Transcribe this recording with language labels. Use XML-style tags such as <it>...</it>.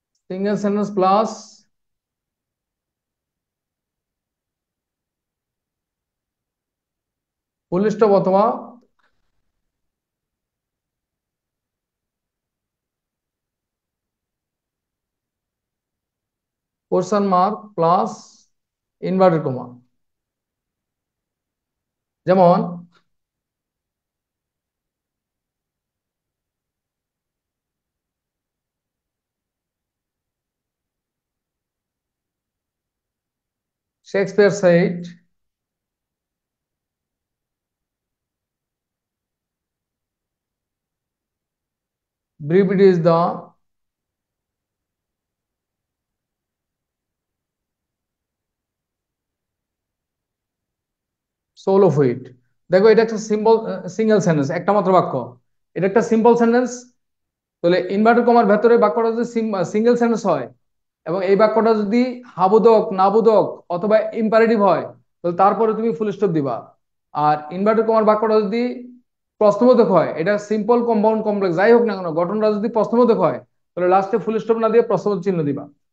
<bn>Single sentence plus full stop অথবা question mark plus inverted comma.</bn> <en>যেমন Shakespeare said, brevity is the soul of wit.</en> <bn>দেখো এটা একটা simple single sentence, একটা মাত্র বাক্য। এটা একটা সিম্পল সেন্টেন্স। তাহলে ইনভার্টেড কমার ভেতরে বাক্যটা যদি সিঙ্গেল সেন্টেন্স হয় এবং এই বাক্যটা যদি হাবোধক নাবোধক অথবা ইম্পারেটিভ হয়, তাহলে তারপরে তুমি ফুল স্টপ দিবা। আর ইনভার্টেড কমার বাক্যটা যদি প্রশ্নবোধক হয়, এটা সিম্পল কম্পাউন্ড কমপ্লেক্স যাই হোক না কেন, গঠনটা যদি প্রশ্নবোধক হয়, তাহলে লাস্টে ফুল স্টপ না দিয়ে প্রশ্নবোধক চিহ্ন দিবা।</bn>